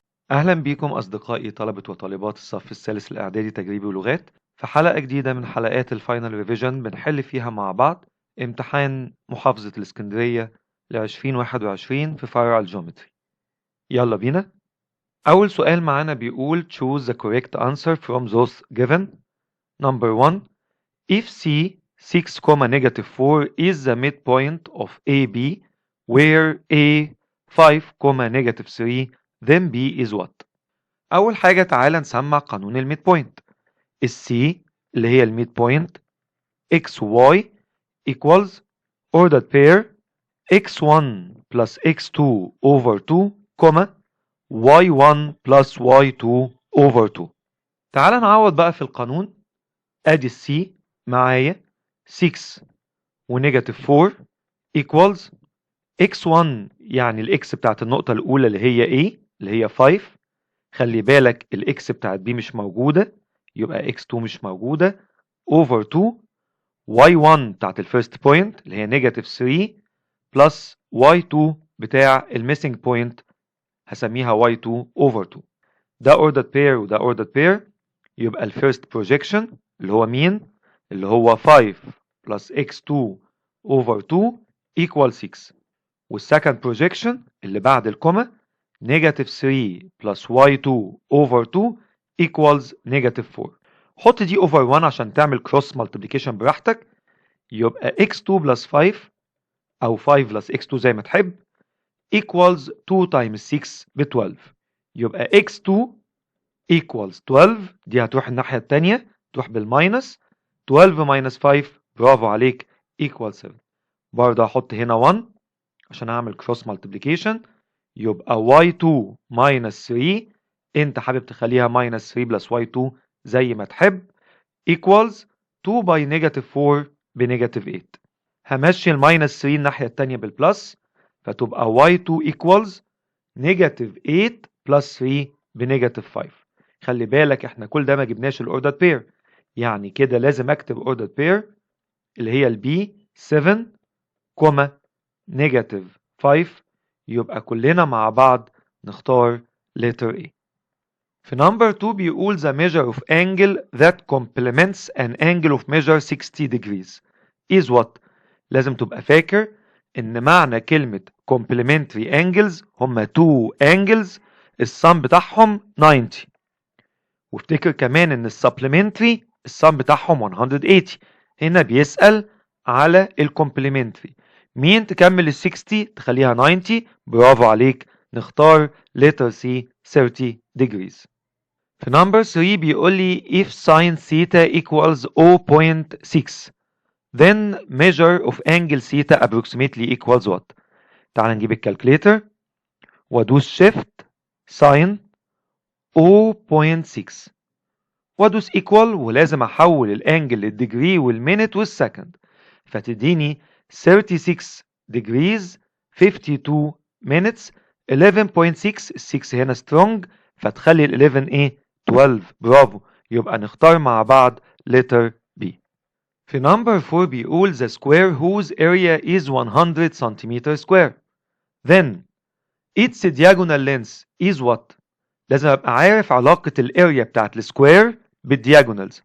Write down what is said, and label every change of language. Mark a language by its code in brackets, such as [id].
[ar] أهلا بيكم أصدقائي طلبة وطالبات الصف الثالث الإعدادي تجريبي ولغات في حلقة جديدة من حلقات الفاينل ريفيجن بنحل فيها مع بعض امتحان محافظة الإسكندرية ل 2021 في فرع الجيومتري. يلا بينا. أول سؤال معانا بيقول [en] choose the correct answer from those given. Number 1. If C 6, negative 4 is the midpoint of AB where A 5, negative 3 then B is what؟ [ar] أول حاجة تعالى نسمع قانون الميد بوينت. السي اللي هي الميد بوينت [en] x y equals ordered pair x1 plus x2 over 2 y1 plus y2 over 2. [ar] تعالى نعوض بقى في القانون. ادي السي معايا 6 ونيجاتيف 4 [en] equals x1 [ar] يعني الاكس بتاعت النقطة الأولى اللي هي A اللي هي 5. خلي بالك الاكس بتاعت B مش موجودة يبقى x2 مش موجودة [en] over 2 y1 [ar] بتاعت الفيرست بوينت اللي هي نيجاتيف 3 بلس y2 بتاع الميسنج بوينت هسميها y2 over 2. ده ordered pair وده ordered pair يبقى الفيرست بروجيكشن اللي هو مين؟ اللي هو 5 plus x2 over 2 equal 6. والسكند بروجيكشن اللي بعد الكوما [en] negative 3 plus y2 over 2 equals negative 4. [ar] حط دي over 1 عشان تعمل cross multiplication براحتك. يبقى x2 plus 5 أو 5 plus x2 زي ما تحب [en] equals 2 times 6 [ar] ب 12. [en] يبقى x2 equals 12. [ar] دي هتروح الناحية التانية تروح بالماينس [en] 12 minus 5 [ar] برافو عليك [en] equals 7. [ar] برضه هحط هنا 1 عشان أعمل cross multiplication. [en] يبقى y2 minus 3 [ar] انت حابب تخليها [en] minus 3 plus y2 [ar] زي ما تحب [en] equals 2 by negative 4 بنيجاتيف 8. [ar] همشي الماينس 3 الناحية التانية بالبلس فتبقى [en] y2 equals negative 8 plus 3 [ar] بنيجاتيف 5. خلي بالك احنا كل ده ما جبناش الاوردر بير يعني كده لازم اكتب اوردر بير اللي هي البي 7 نيجاتيف 5. يبقى كلنا مع بعض نختار letter A. [en] في number 2 بيقول the measure of angle that complements an angle of measure 60 degrees is what؟ [ar] لازم تبقى فاكر ان معنى كلمة [en] complementary angles هما 2 angles [ar] السم بتاعهم [en] 90. [ar] وافتكر كمان ان السبلمنتري السم بتاعهم 180. هنا بيسأل على الكومبلمنتري مين تكمل ال 60 تخليها 90. برافو عليك نختار [en] letter C 30 degrees. في number 3 بيقول لي if sin theta equals 0.6 then measure of angle theta approximately equals what؟ [ar] تعال نجيب الكالكليتر وادوس [en] shift sin 0.6 وادوس equal [ar] ولازم احول الانجل للديجري والمينت والسكند فتديني [en] 36 degrees 52 minutes 11.6. [ar] 6 هنا strong فتخلي ال 11 ايه 12. برافو. يبقى نختار مع بعض letter B. [en] في number 4 بيقول the square whose area is 100 cm square then its diagonal length is what؟ [ar] لازم ابقى عارف علاقة الاريا بتاعت السكوير بالدياجونالز.